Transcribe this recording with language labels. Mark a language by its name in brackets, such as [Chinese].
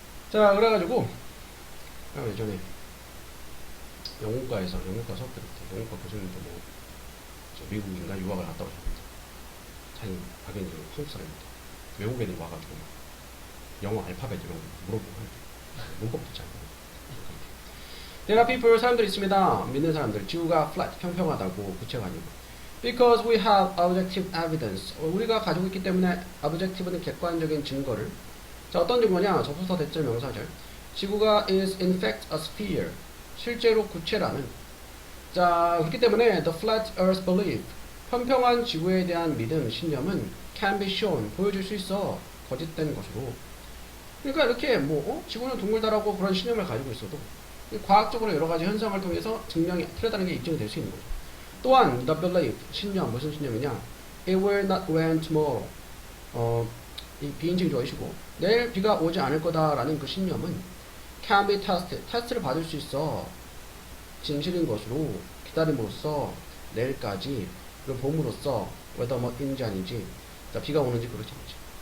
[Korean] 자, 그래가지고 예전에 영문과 수업 들을 때 영문과 교수님도 뭐 미국인가 유학을 갔다 오셨는데 자기 자기는 한국 사람인데 외국 애들이 와가지고 막 영어 알파벳 이런 거 물어보고 하는데 문법도 잘 모르고. [English] There are people [Korean] 사람들이 있습니다. 믿는 사람들. 지구가 [English] flat [Korean] 평평하다고 구체가 아니고 [English] because we have objective evidence. [Korean] 우리가 가지고 있기 때문에 objective는 객관적인 증거를. 자, 어떤 증거냐? 접수사 대절 명사절. 지구가 [English] is in fact a sphere. [Korean] 실제로 구체라는. 자, 그렇기 때문에 [English] the flat earth belief. [Korean] 평평한 지구에 대한 믿음, 신념은 [English] can be shown. [Korean] 보여줄 수 있어. 거짓된 것으로. 그러니까 이렇게 지구는 둥글다라고 그런 신념을 가지고 있어도 과학적으로 여러 가지 현상을 통해서 증명이 틀렸다는 게 입증이 될 수 있는 거죠. 또한 [English] the belief. [Korean] 신념. 무슨 신념이냐? [English] It will not rain tomorrow. [Korean] 이 비인칭 조이시고 내일 비가 오지 않을 거다라는 그 신념은 [English] can be tested. [Korean] 테스트를 받을 수 있어. 진실인 것으로 기다림으로써 내일까지 그 봄으로써 whether 뭐인지 아닌지 자, 비가 오는지 그렇지 않지.